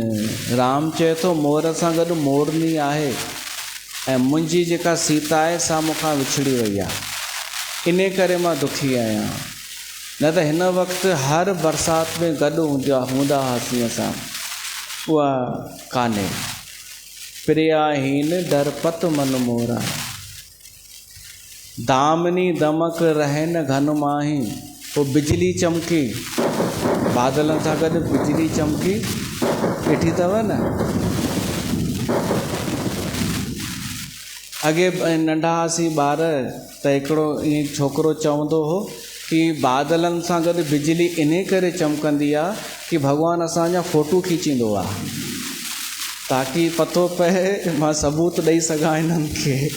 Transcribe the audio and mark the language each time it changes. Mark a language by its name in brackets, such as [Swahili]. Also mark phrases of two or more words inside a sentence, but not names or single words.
[Sindhi] राम चए थो मोर सां गॾु मोरनी आहे ऐं मुंहिंजी जेका सीता आहे सा मूंखां विछड़ी वई आहे, इन करे मां दुखी आहियां। न त हिन वक़्तु हर बरसाति में गॾु हूंदा हुआसीं असां, उहा कान्हे। [Awadhi] प्रियहीन डरपत मन मोरा। दामिनी दमक रहन घन माही। [Sindhi] पोइ बिजली चमकी, बादलनि सां गॾु बिजली चमकी, ॾिठी अथव न? अॻे नंढा हुआसीं ॿार त हिकिड़ो ईअं छोकिरो चवंदो हो कि बादलनि सां गॾु बिजली इन करे चमकंदी आहे कि भॻवानु असांजा फ़ोटू खीचींदो आहे, ताकी पतो पए मां सबूत ॾेई सघां इन्हनि खे।